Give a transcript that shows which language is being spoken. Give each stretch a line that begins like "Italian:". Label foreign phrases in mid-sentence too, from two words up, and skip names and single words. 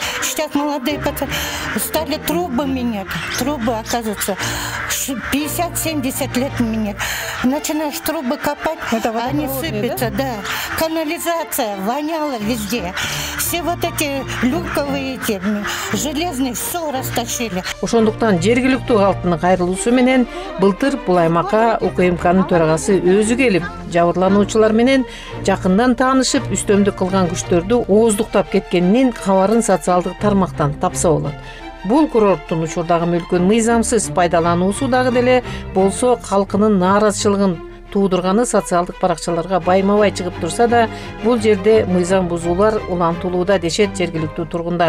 Russian: Сейчас молодые пацаны стали трубы менять, трубы, оказывается, 50-70 лет менять. Начинаешь трубы копать, они сыпятся, да. Канализация воняла везде. Все вот эти люковые эти железные все растащили.
Kyrgyz: Ошондуктан жергиликтүү калктын кайрылуусу менен былтыр бул аймакка УКМКнын төрагасы өзү келип, жабырлануучулар менен жакындан таанышып, үстөмдүк кылган күчтөрдү ооздуктап кеткенинин кабарын социалдык тармактан тапса болот. Бул курорттун учурдагы мүлкүн мыйзамсыз пайдалануусу дагы деле болсо калкынын нааразычылыгын туудурганы социалдык баракчаларга байма-бай чыгып турса да, бул жерде мыйзам бузуулар улантылууда дешет жергиликтүү тургундар.